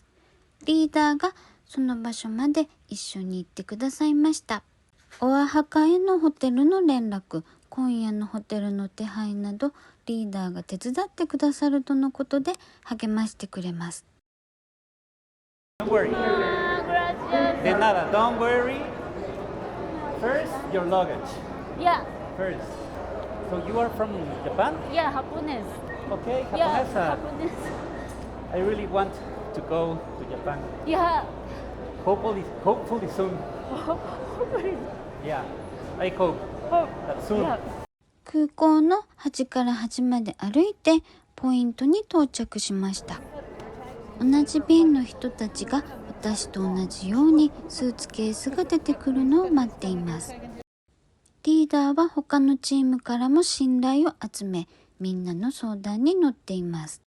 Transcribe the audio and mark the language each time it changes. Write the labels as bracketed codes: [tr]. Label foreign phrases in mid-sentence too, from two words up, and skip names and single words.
[ja] リーダーがその場所まで一緒に行ってくださいました。オアハカへのホテルの連絡、今夜のホテルの手配などリーダーが手伝ってくださるとのことで励ましてくれます。 [en] Don't worry. [es] De nada, [en] don't worry. First, your luggage. Yeah, First. So you are from Japan? yeah, Japanese. Okay, Yeah, [es] japonesa. [en] Japanese. I really want to go to Japan. Yeah. Hopefully soon. Yeah, I hope that soon. Yeah. [ja] 空港の端から端まで歩いてポイントに到着しました。同じ便の人たちが私と同じようにスーツケースが出てくるのを待っています。リーダーは他のチームからも信頼を集め、みんなの相談に乗っています。